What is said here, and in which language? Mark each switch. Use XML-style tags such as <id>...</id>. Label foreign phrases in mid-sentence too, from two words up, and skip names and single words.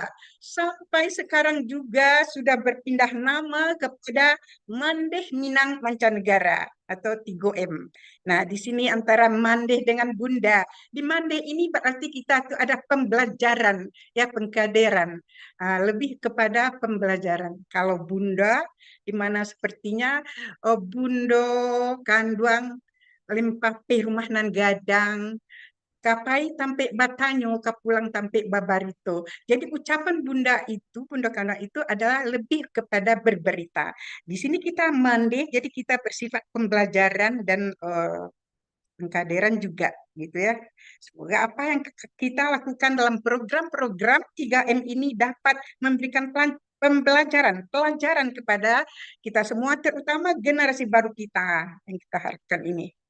<id>Sampai sekarang juga sudah berpindah nama kepada Mandeh Minang Mancanegara atau 3M. Nah, di sini antara Mandeh dengan Bunda. Di Mandeh ini berarti kita tuh ada pembelajaran, ya pengkaderan. Lebih kepada pembelajaran. Kalau Bunda, di mana sepertinya</id> <min>Bundo Kanduang Limpape rumah nan gadang kapai tampe batanyo kapulang tampe babarito.</min> <id>Jadi ucapan Bunda itu, Bunda Kana itu adalah lebih kepada berberita. Di sini kita mandi, jadi kita bersifat pembelajaran dan pengkaderan juga gitu ya. Semoga apa yang kita lakukan dalam program-program 3M ini dapat memberikan pelajaran kepada kita semua, terutama generasi baru kita yang kita harapkan ini.</id>